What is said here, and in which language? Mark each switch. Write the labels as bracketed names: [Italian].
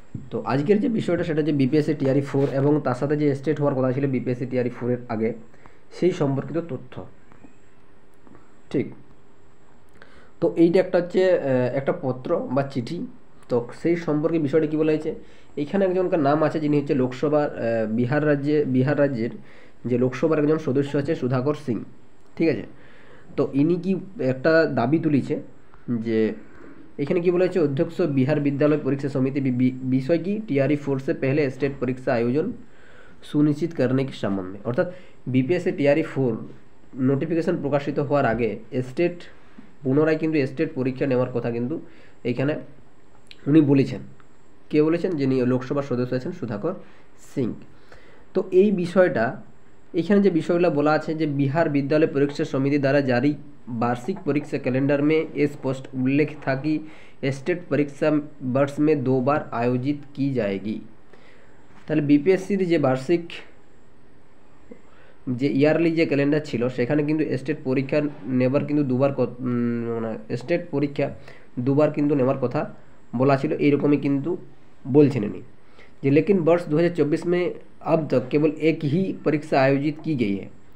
[Bangla] তো আজকের যে বিষয়টা সেটা হচ্ছে বিপিএসসি টিআরই 4 এবং তার সাথে যে স্টেট হওয়ার কথা ছিল বিপিএসসি টিআরই 4 এর আগে, সেই সম্পর্কিত তথ্য, ঠিক। তো এইটা একটা হচ্ছে একটা পত্র বা চিঠি। তো সেই সম্পর্কে বিষয়টা কী বলা হয়েছে, এইখানে একজনকার নাম আছে যিনি হচ্ছে লোকসভার বিহার রাজ্যের যে লোকসভার একজন সদস্য আছে সুধাকর সিং, ঠিক আছে। তো ইনি কি একটা দাবি তুলেছে যে এখানে কি বলা হয়েছে, [Hindi] अध्यक्ष बिहार विद्यालय परीक्षा समिति विषय की टीआरई 4 से पहले स्टेट परीक्षा आयोजन सुनिश्चित करने के संबंध में। [Bangla] অর্থাৎ বিপিএসসি টিআরই 4 নোটিফিকেশন প্রকাশিত হওয়ার আগে স্টেট পুনরায় কিন্তু স্টেট পরীক্ষা নেওয়ার কথা কিন্তু এইখানে উনি বলেছেন। কে বলেছেন? যিনি লোকসভার সদস্য আছেন সুধাকর সিং। তো এই বিষয়টা এখানে যে বিষয়গুলো বলা আছে যে [Hindi] बिहार विद्यालय परीक्षा समिति द्वारा जारी वार्षिक परीक्षा कैलेंडर में ये स्पष्ट उल्लेख था कि स्टेट परीक्षा वर्ष में 2 बार आयोजित की जाएगी। [Bangla] তাহলে বিপিএসসির যে বার্ষিক যে ইয়ারলি যে ক্যালেন্ডার ছিল সেখানে কিন্তু স্টেট পরীক্ষা নেবার কিন্তু মানে স্টেট পরীক্ষা দুবার কিন্তু নেওয়ার কথা বলা ছিল, এইরকমই কিন্তু বলছেন ইনি যে [Hindi] लेकिन वर्ष 2024 में अब तक केवल एक ही परीक्षा आयोजित की गई है।